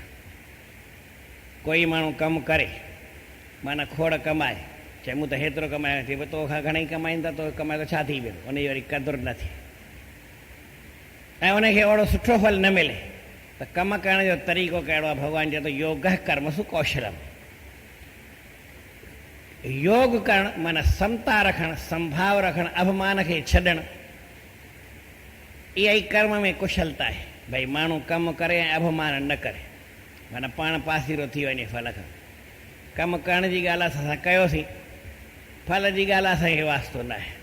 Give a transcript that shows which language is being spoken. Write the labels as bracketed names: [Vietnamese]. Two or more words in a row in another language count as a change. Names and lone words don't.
[Sindhi] कोई माण्हू कमु करे, माना खोड़ कमाए, चए मूं त हेतिरो कमायो, चए तो खां घणेई कमाईंदा, तो कमाए त छा थी वियो, उनजी वरी क़दुरु न थिए ऐं उनखे ओहिड़ो सुठो फल न मिले। त कमु करण जो तरीक़ो कहिड़ो आहे, भॻवानु चए थो [Sanskrit] योग कर्मसु कौशलम। [Sindhi] योग करणु माना समता रखणु, संभाव रखणु, अभिमान खे छॾणु, इहा ई कर्म में कुशलता आहे। भई माण्हू कमु करे ऐं अभिमान न करे, माना पाण पासीरो थी वञे फल खां। कमु करण जी ॻाल्हि असां कयोसीं, फल जी ॻाल्हि असांखे वास्तो न आहे।